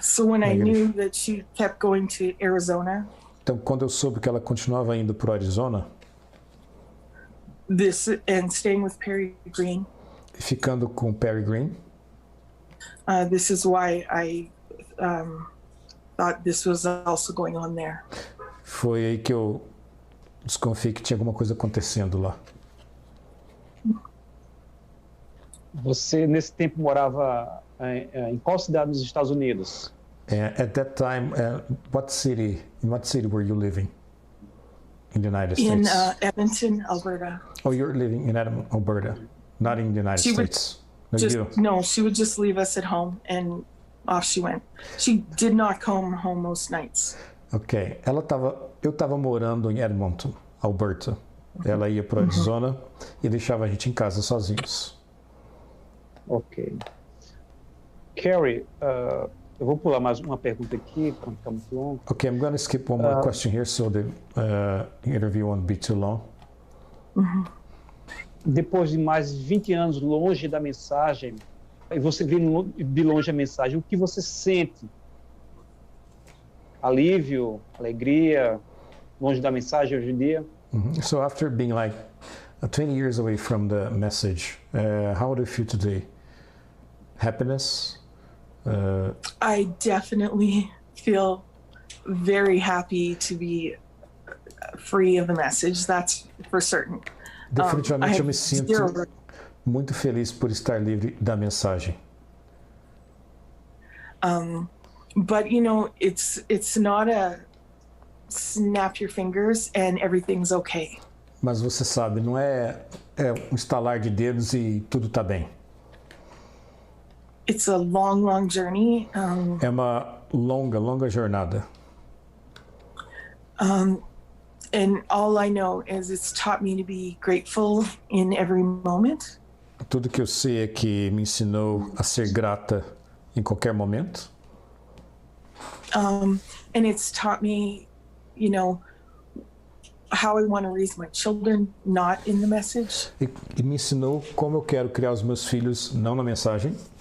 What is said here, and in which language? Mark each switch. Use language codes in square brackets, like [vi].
[en] So when I knew that she kept going to Arizona, [pt] Então, quando eu soube que ela continuava indo para o Arizona, [en] and staying with Perry Green, [pt] ficando com Perry Green, [en] this is why I thought this was also going on there. [pt] foi aí que eu desconfiei que tinha alguma coisa acontecendo lá. Você, nesse tempo, morava em qual cidade nos Estados Unidos? [en] At that time, in what city were you living in the United In States? Edmonton, Alberta. Oh, you're living in Edmonton, Alberta, not in the United She would States. No, She would just leave us at home and off she went. She did not come home most nights. Ok. [pt] Eu estava morando em Edmonton, Alberta. Ela ia para Arizona e deixava a gente em casa sozinhos. Ok. Carrie, eu vou pular mais uma pergunta aqui, para não ficar muito longo. [en] Okay, I'm going to skip one more question here so the interview won't be too long. [pt] Depois de mais de 20 anos longe da mensagem, e você vê de longe a mensagem, o que você sente? Alívio, alegria, longe da mensagem hoje em dia? [en] So after being like 20 years away from the message, how do you feel today? Happiness? I definitely feel very happy to be free of the message. That's for certain. [pt] Definitivamente eu me zero- sinto muito feliz por estar livre da mensagem. [en] But you know, it's not a snap your fingers and everything's okay. [pt] Mas você sabe, não é um estalar de dedos e tudo está bem. [en] it's a long, long journey. [pt] É uma longa jornada. [en] And all I know is it's taught me to be grateful in every moment. [pt] Tudo que eu sei é que me ensinou a ser grata em qualquer momento. [en] And it's taught me, you know, how I want to raise my children, not in the message. [pt] E me ensinou como eu quero criar os meus filhos, não na mensagem.